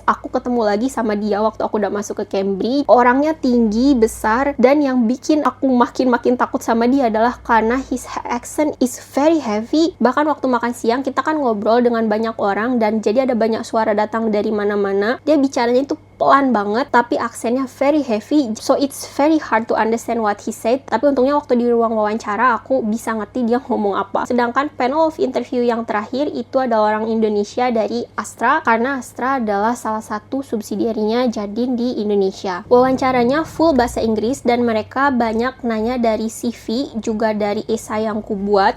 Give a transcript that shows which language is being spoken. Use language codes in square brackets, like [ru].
[id] Aku ketemu lagi sama dia waktu aku udah masuk ke Cambridge. Orangnya tinggi, besar, dan yang bikin aku makin takut sama dia adalah karena [en] his accent is very heavy. [id] Bahkan waktu makan siang kita kan ngobrol dengan banyak orang, dan jadi ada banyak suara datang dari mana-mana. Dia bicaranya itu pelan banget, tapi aksennya [en] very heavy, so it's very hard to understand what he said. [id] Tapi untungnya waktu di ruang wawancara aku bisa ngerti dia ngomong apa. Sedangkan [en] panel of interview [id] yang terakhir itu adalah orang Indonesia dari Astra, karena Astra adalah salah satu subsidiarinya Jardine di Indonesia. Wawancaranya full bahasa Inggris, dan mereka banyak nanya dari CV, juga dari esai yang ku buat.